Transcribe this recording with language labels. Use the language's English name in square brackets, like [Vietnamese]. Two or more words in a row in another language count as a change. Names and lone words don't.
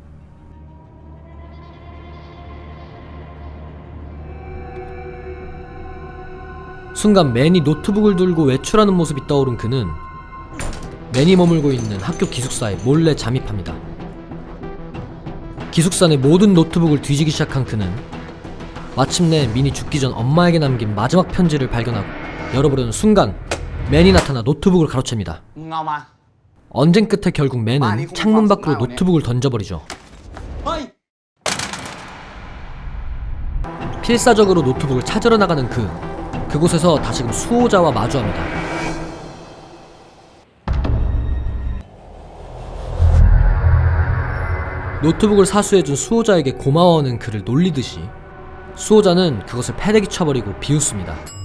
[Korean] 순간 맨이 노트북을 들고 외출하는 모습이 떠오른 그는 맨이 머물고 있는 학교 기숙사에 몰래 잠입합니다. 기숙사 내 모든 노트북을 뒤지기 시작한 그는 마침내 민이 죽기 전 엄마에게 남긴 마지막 편지를 발견하고 열어보려는 순간 맨이 나타나 노트북을 가로챕니다. [Thai] มึงเอามา [Korean] 언쟁 끝에 결국 맨은 창문 밖으로 노트북을 던져버리죠. [Thai] เฮ้ย [Korean] 필사적으로 노트북을 찾으러 나가는 그곳에서 다시금 수호자와 마주합니다. 노트북을 사수해준 수호자에게 고마워하는 그를 놀리듯이 수호자는 그것을 패대기 쳐버리고 비웃습니다.